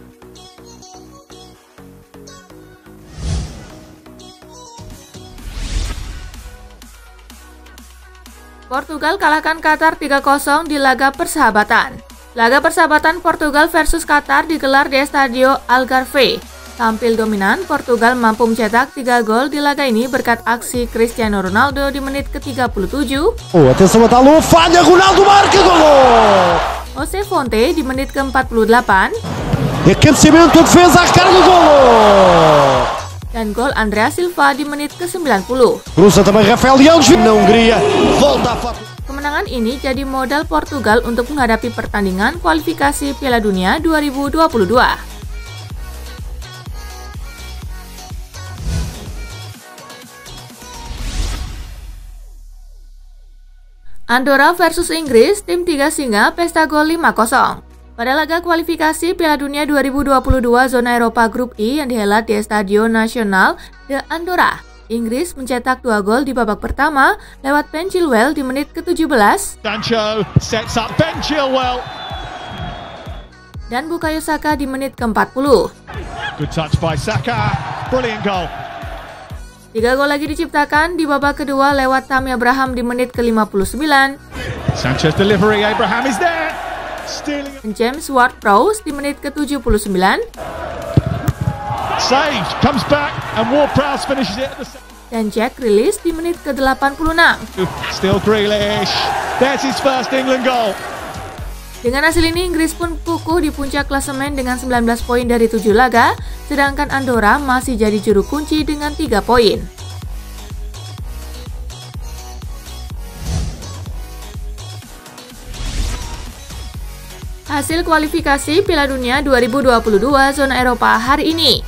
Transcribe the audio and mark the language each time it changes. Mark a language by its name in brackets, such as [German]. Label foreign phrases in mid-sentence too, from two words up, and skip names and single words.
[Indonesian] Portugal kalahkan Qatar 3-0 di laga persahabatan. Laga persahabatan Portugal versus Qatar digelar di Estadio Algarve. Tampil dominan, Portugal mampu mencetak 3 gol di laga ini berkat aksi Cristiano Ronaldo di menit ke-37. [Portuguese] Atenção a Dalot, falha, Ronaldo marca, golo! [Indonesian] Jose Fonte di menit ke-48. [Portuguese] Cabeceamento, defesa, recarga, golo! [Indonesian] Dan gol Andrea Silva di menit ke-90. [Portuguese] Cruza também Rafael Leão, na Hungria, volta a fato. [Indonesian] Kemenangan ini jadi modal Portugal untuk menghadapi pertandingan kualifikasi Piala Dunia 2022. Andorra versus Inggris, tim 3 singa pesta gol 5-0. Pada laga kualifikasi Piala Dunia 2022 zona Eropa Grup I yang dihelat di Estadio Nacional de Andorra, Inggris mencetak 2 gol di babak pertama lewat Ben Chilwell di menit ke-17. [English] Sancho sets up Ben Chilwell. [Indonesian] Dan Bukayo Saka di menit ke-40. [English] Good touch by Saka. Brilliant goal. [Indonesian] 3 gol lagi diciptakan di babak kedua lewat Tammy Abraham di menit ke-59. [English] Sanchez delivery, Abraham is there. Stealing. [Indonesian] James Ward-Prowse di menit ke-79. [English] Saved, comes back and Ward-Prowse finishes it at the [Indonesian] Dan Jack Grealish di menit ke-86. [English] Still Grealish. There's his first England goal. [Indonesian] Dengan hasil ini, Inggris pun kukuh di puncak klasemen dengan 19 poin dari 7 laga, sedangkan Andorra masih jadi juru kunci dengan 3 poin. Hasil kualifikasi Piala Dunia 2022 zona Eropa hari ini.